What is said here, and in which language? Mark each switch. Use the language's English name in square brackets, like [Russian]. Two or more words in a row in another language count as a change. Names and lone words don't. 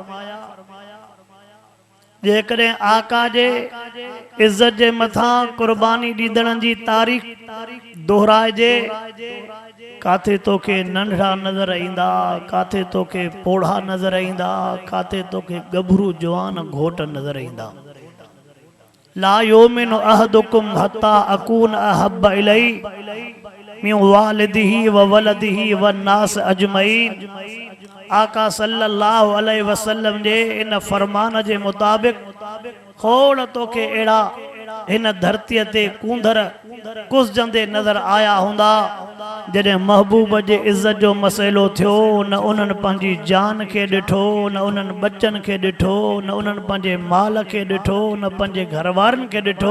[Sindhi] जेकॾहिं आका जे इज़्ज़त जे मथां कुर्बानी ॾींदड़नि जी तारीख़ दोहराइजे, काथे तोखे नंढड़ा नज़र ईंदा, काथे तोखे पोढ़ा नज़र ईंदा, काथे तोखे गभरू जवान घोट नज़र ईंदा। [Arabic] لا يؤمن أحدكم حتى أكون أحب إليه من والده وولده والناس أجمعين. [Sindhi] आका [Arabic] صلى الله عليه وسلم [Sindhi] जे इन फरमान जे मुताबिक़ खोड़ तोखे अहिड़ा हिन धरतीअ ते कूंदर कुसजंदे नज़र आया हूंदा, जॾहिं महबूब जे इज़्ज़त जो मसइलो थियो न उन्हनि पंहिंजी जान खे ॾिठो, न उन्हनि बच्चनि खे ॾिठो, न उन्हनि पंहिंजे माल खे ॾिठो, न पंहिंजे घरवारनि खे ॾिठो।